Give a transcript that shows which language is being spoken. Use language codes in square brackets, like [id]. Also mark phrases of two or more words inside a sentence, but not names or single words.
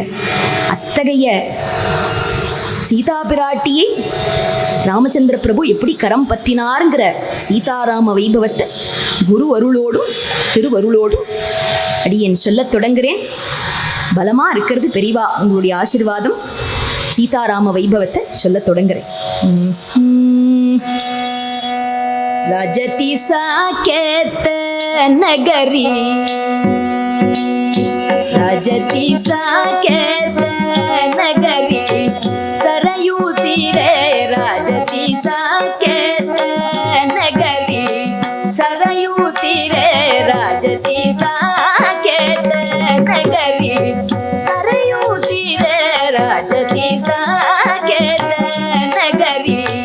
[ta] அத்தகைய சீதா பிராட்டியை ராமச்சந்திர பிரபு எப்படி கரம் பற்றினாருங்கிற சீதாராம வைபவத்தை குரு அருளோடும் திருவருளோடும் அடியேன் சொல்லத் தொடங்குகிறேன். பலமா இருக்கிறது பெரியவா உங்களுடைய ஆசீர்வாதம். சீதாராம வைபவத்தை சொல்லத் தொடங்குகிறேன். [sa] राजति साकेत नगरी, राजति साकेत नगरी, सरयू तीरे राजति साकेत नगरी, सरयू तीरे राजति साकेत नगरी, सरयू तीरे राजति साकेत नगरी।